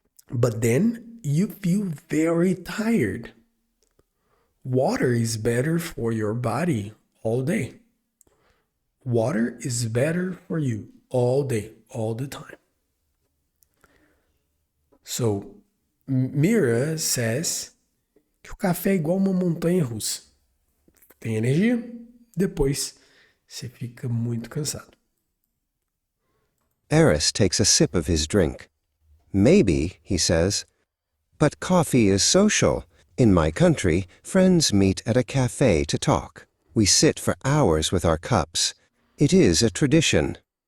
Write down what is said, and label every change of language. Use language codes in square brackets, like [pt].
[en] but then you feel very tired. Water is better for your body all day. Water is better for you all day, all the time. So, Mira says [pt] que o café é igual uma montanha russa. Tem energia, depois você fica muito cansado. [en] Eris takes a sip of his drink. Maybe, he says, but coffee is social. In my country, friends meet at a cafe to talk. We sit for hours with our cups. It is a tradition.